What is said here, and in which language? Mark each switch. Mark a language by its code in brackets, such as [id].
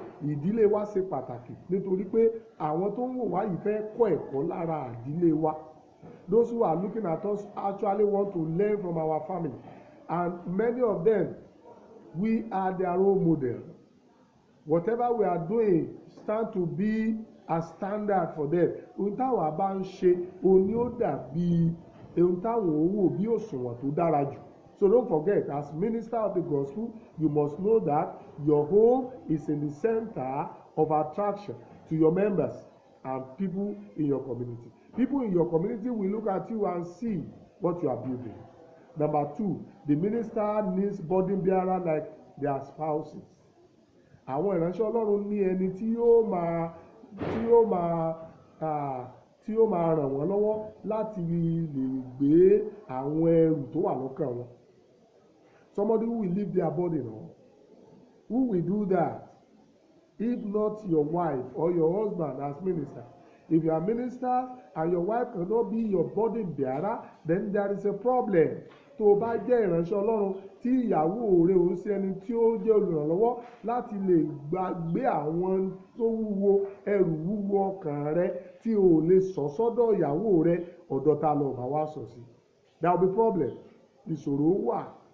[yo] Ìdílé wa ṣe pàtàkì nítorí pé àwọn tó ń wò wá yìí fẹ́ kọ́ ẹ̀kọ́ lára ìdílé wa. [en] Those who are looking at us actually want to learn from our family, and many of them, we are their role model. Whatever we are doing stand to be a standard for them. [yo] Ohun táwa bá ń ṣe òun ni ó dàbí ohun táwọn ò wò bí òṣùwọ̀n tó dára jù. [en] So don't forget, as minister of the gospel, you must know that your home is in the center of attraction to your members and people in your community. People in your community will look at you and see what you are building. Number 2, the minister needs burden bearer like their spouses. [yo] Àwọn ìránṣẹ́ Ọlọ́run ní ẹni tí yóò máa ràn wọ́n lọ́wọ́ láti lè gbé àwọn ẹrù tó wà lọ́kàn wọn. [en] Somebody who will leave their burden on. Who will do that? If not your wife or your husband as minister. If you are minister and your wife cannot be your burden bearer, then there is a problem. [yo] Tó o bá jẹ́ ìránṣẹ́ Ọlọ́run tí ìyàwó rẹ ò ń ṣe ẹni tí ó jẹ́ olùrànlọ́wọ́ láti lè gbé àwọn tó wúwo, ẹrù wúwo ọkàn rẹ tí o lè sọ sọ́dọ̀ ìyàwó rẹ, ọ̀dọ̀ ta ló bá wá sọ sí. [en] There will be problem. [yo] Ìṣòro wà